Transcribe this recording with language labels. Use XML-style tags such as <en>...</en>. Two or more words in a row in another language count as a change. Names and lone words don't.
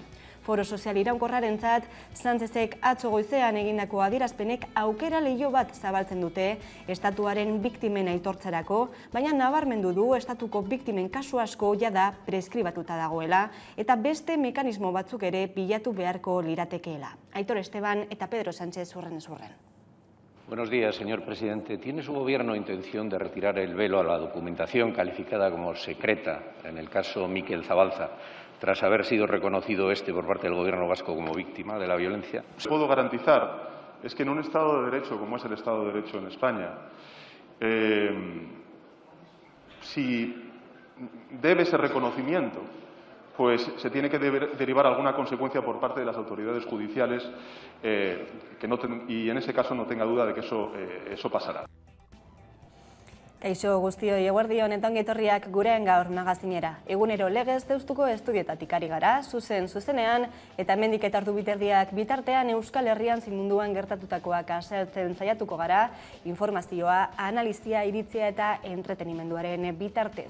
<eu>Foro sozial iraunkorrarentzat, Sánchezek atzo goizean egindako adierazpenek aukera leiho bat zabaltzen dute estatuaren biktimen aitortzarako, baina nabarmendu du estatuko biktimen kasu asko jada preskribatuta dagoela eta beste mekanismo batzuk ere bilatu beharko liratekeela. Aitor Esteban eta Pedro Sánchez urrenez urren.</eu> <es>Buenos días, señor presidente. ¿Tiene su gobierno intención de retirar el velo a la documentación calificada como secreta en el caso Mikel Zabalza, tras haber sido reconocido por parte del Gobierno vasco como víctima de la violencia? Lo que puedo garantizar es que en un Estado de Derecho, como es el Estado de Derecho en España, si debe ese reconocimiento, pues se tiene que derivar alguna consecuencia por parte de las autoridades judiciales y en ese caso no tenga duda de que eso pasará.</es> <eu>Kaixo guztioi, eguerdion eta ongi etorriak gurean gaur magazinera. Egunero legez deustuko estudietatik ari gara, zuzenean eta hemendik eta ordu biterdiak bitartean Euskal Herrian zein munduan gertatutakoak azaltzen saiatuko gara, informazioa, analizia, iritzia eta entretenimenduaren bitartez.</eu>